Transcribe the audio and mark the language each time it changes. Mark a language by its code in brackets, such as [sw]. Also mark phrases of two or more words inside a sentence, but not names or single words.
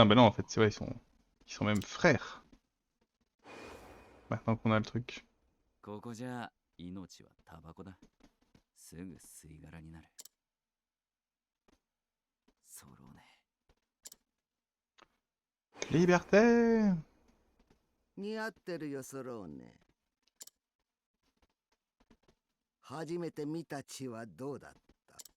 [fr] Ben non, en fait, c'est vrai, ils sont même frères. Maintenant qu'on a le truc. [ja] ここじゃ命はタバコだ。すぐ吸い殻になる。ソローネ。 [fr] Liberté. [ja] 似合ってるよ、ソローネ。初めて見た血はどうだった？